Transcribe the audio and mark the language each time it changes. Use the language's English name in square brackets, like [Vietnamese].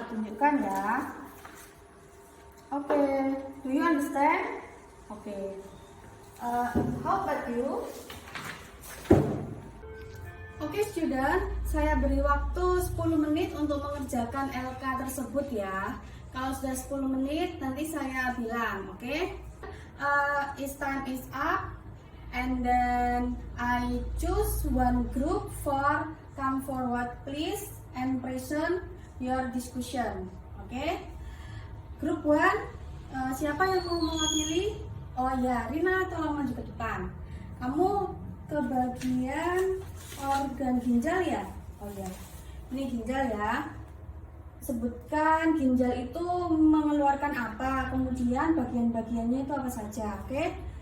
[Indonesian] Ditunjukkan ya. [English] Okay, do you understand? Okay. How about you? [Indonesian] Okay student, saya beri waktu 10 menit untuk mengerjakan LK tersebut ya. Kalau sudah 10 menit nanti saya bilang, okay? [English] Its time is up, and then I choose one group for come forward please and present your discussion, okay? [Indonesian] Grup 1, siapa yang mau mewakili? Oh ya, Rina tolong maju ke depan. Kamu ke bagian organ ginjal ya? Oh ya, ini ginjal ya. Sebutkan ginjal itu mengeluarkan apa, kemudian bagian-bagiannya itu apa saja, oke?